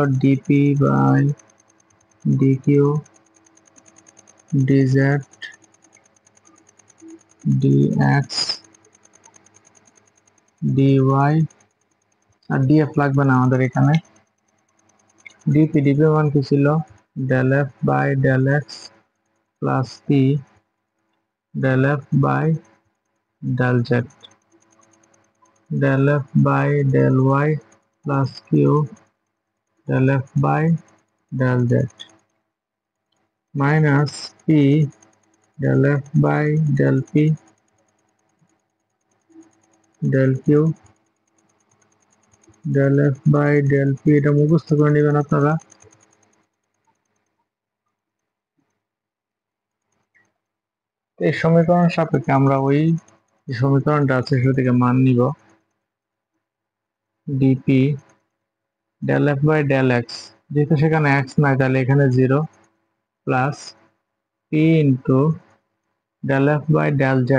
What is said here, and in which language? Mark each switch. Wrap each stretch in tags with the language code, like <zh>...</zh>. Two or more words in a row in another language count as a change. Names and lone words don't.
<bn>dp বাই dq dz dx dy, আর df লাগবে না আমাদের এখানে। dp মান কি ছিল? del f বাই del x প্লাস p del f বাই del z del f বাই del y প্লাস q del f বাই del z মাইনাস p del f বাই del p del q del f বাই del p। এটা মুখস্থ করে নেবেন আপনারা। এই সমীকরণ সাপেক্ষে আমরা ওই সমীকরণটা আছে সেটা থেকে মান নিব। dp del f বাই del x, যেহেতু সেখানে x নাই তাহলে এখানে 0 প্লাস p ইন্টু del f বাই del z।</bn>